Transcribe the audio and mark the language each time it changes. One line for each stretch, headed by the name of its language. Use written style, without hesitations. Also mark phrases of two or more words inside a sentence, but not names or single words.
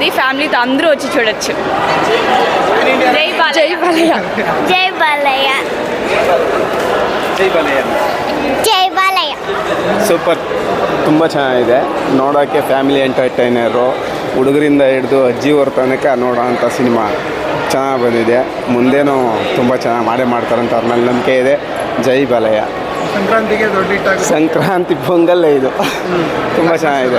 Telugu: ఫ్యామిలీతో అందరూ వచ్చి చూడొచ్చు. జై బాలయ్య. జై బాలయ్య. జై బాలయ్య.
Kannada: ಸೂಪರ್, ತುಂಬ ಚೆನ್ನಾಗಿದೆ. ನೋಡೋಕ್ಕೆ
English: family entertainer,
Kannada: ಹುಡುಗರಿಂದ ಹಿಡಿದು ಅಜ್ಜಿಯವ್ರ ತನಕ ನೋಡೋ ಅಂಥ ಸಿನಿಮಾ ಚೆನ್ನಾಗಿ ಬಂದಿದೆ. ಮುಂದೇನೂ ತುಂಬ ಚೆನ್ನಾಗಿ ಮಾಡ್ತಾರಂತ ಅವ್ರ ಮೇಲೆ ನಂಬಿಕೆ ಇದೆ. ಜೈ ಬಾಲಯ್ಯ. ಸಂಕ್ರಾಂತಿಗೆ ದೊಡ್ಡ ಹಿಟ್ಟಾಗುತ್ತೆ. ಸಂಕ್ರಾಂತಿ ಪೊಂಗಲ್ಲೇ ಇದು ತುಂಬ ಚೆನ್ನಾಗಿದೆ.